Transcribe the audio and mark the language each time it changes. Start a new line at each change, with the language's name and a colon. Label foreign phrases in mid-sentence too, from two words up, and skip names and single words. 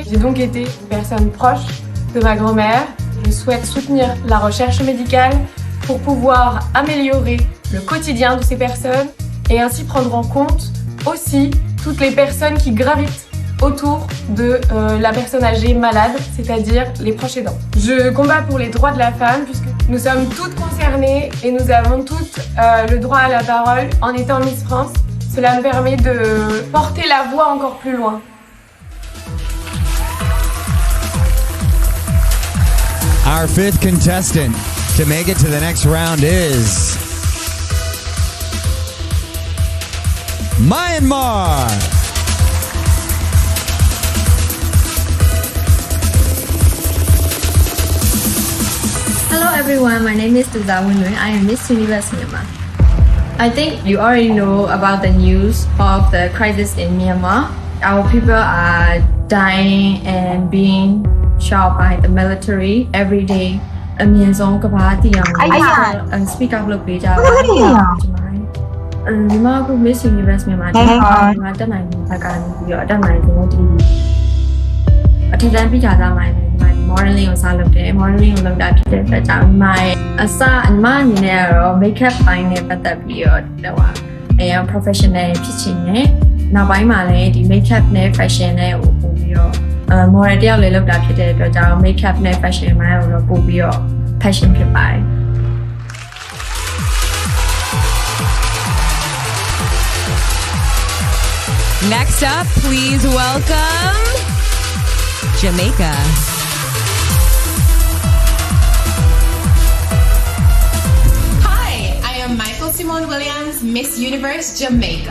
French: J'ai donc été une personne proche de ma grand-mère. Je souhaite soutenir la recherche médicale pour pouvoir améliorer le quotidien de ces personnes et ainsi prendre en compte aussi toutes les personnes qui gravitent autour de la personne âgée malade, c'est-à-dire les proches aidants. Je combats pour les droits de la femme puisque nous sommes toutes concernées et nous avons toutes le droit à la parole en étant Miss France. Cela me permet de porter la voix encore plus loin.
English: Our fifth contestant to make it to the next round is Myanmar. Hello everyone, my name is Tuzawunui. I am Miss Universe Myanmar. I think you already know about the news of the crisis in Myanmar. Our people are dying and being shot by the military every day.
Burmese: အမြင့်ဆုံးကမ္ဘာတည်အောင်
English: speak up
Burmese: လုပ်ပေးကြပါညီမက Miss Universe မြန်မာမှာတက်နိုင်တဲ့ဘက်ကနေပြီး တော့တက်နိုင်တဲ့ဒီအထက်တန်းပြကြသားမှာ modeling ကိုစလုပ်တယ် modeling ကိုလုပ်တာဖြစ်တဲ့အတွက်ကြောင့်ညီမရဲ့အစညီမအနေနဲ့ကတော့ makeup ပိုင်းနဲ့ပတ်သက်ပြီးတော့professional ဖြစ်ချင်တယ်နောက်ပိုင်းမှာလည်းဒီ makeup နဲ့ fashion နဲ့ကိုပို့ပြီးတော့model တယောက်လည်းလုပ်တာဖြစ်တဲ့အတွက်ကြောင့် makeup နဲ့ fashion ပိုင်းကိုတော့ပို့ပြီးတော့ passion ဖြစ်ပါတယ်
English: Next up, please welcome Jamaica. Michael Simone Williams, Miss Universe Jamaica.